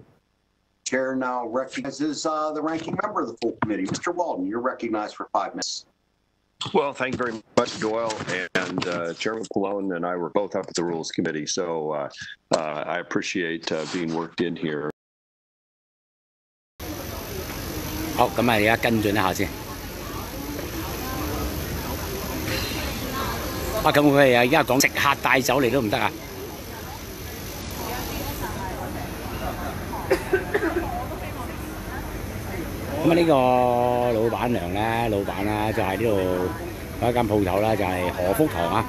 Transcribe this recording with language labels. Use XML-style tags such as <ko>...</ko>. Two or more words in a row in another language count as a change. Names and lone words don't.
<en>Chair now recognizes the ranking member of the full committee. Mr. Walden, you're recognized for 5 minutes. Well, thank you very much, Doyle. And Chairman Pallone and I were both up at the Rules Committee, so I appreciate being worked in here.</en> <yue>好，咁啊，而家跟進一下先。咁佢哋而家講食客帶走嚟都唔得啊？咁啊，呢個老闆娘咧，老闆啦，就係呢度有一間鋪頭啦，就係何福堂啊。</yue>